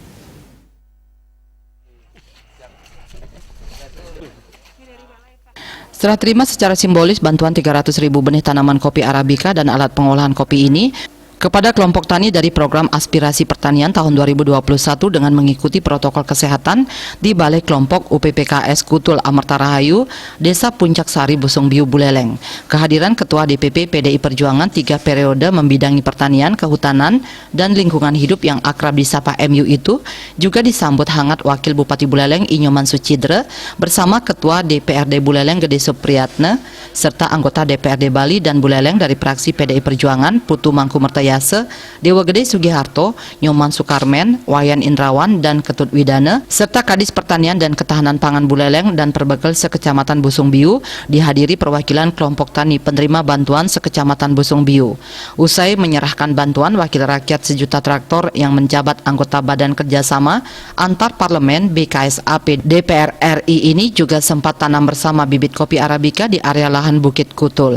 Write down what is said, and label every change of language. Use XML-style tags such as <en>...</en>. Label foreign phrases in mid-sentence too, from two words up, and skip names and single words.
<id>Setelah terima secara simbolis bantuan 300.000 benih tanaman kopi Arabica dan alat pengolahan kopi ini kepada kelompok tani dari program Aspirasi Pertanian tahun 2021 dengan mengikuti protokol kesehatan di Balai Kelompok UPPKS Kutul Amerta Rahayu, Desa Puncak Sari, Busungbiu, Buleleng. Kehadiran Ketua DPP PDI Perjuangan 3 periode membidangi pertanian, kehutanan, dan lingkungan hidup yang akrab disapa MU itu juga disambut hangat Wakil Bupati Buleleng Inyoman Sucidre bersama Ketua DPRD Buleleng Gede Supriyatne serta anggota DPRD Bali dan Buleleng dari fraksi PDI Perjuangan Putu Mangku Mertaya Dewa Gede Sugiharto, Nyoman Sukarmen, Wayan Indrawan, dan Ketut Widana, serta Kadis Pertanian dan Ketahanan Pangan Buleleng dan Perbekel Sekecamatan Busungbiu dihadiri perwakilan kelompok tani penerima bantuan Sekecamatan Busungbiu. Usai menyerahkan bantuan, Wakil Rakyat Sejuta Traktor yang menjabat anggota Badan Kerjasama Antar Parlemen BKSAP DPR RI ini juga sempat tanam bersama bibit kopi Arabica di area lahan Bukit Kutul.</id>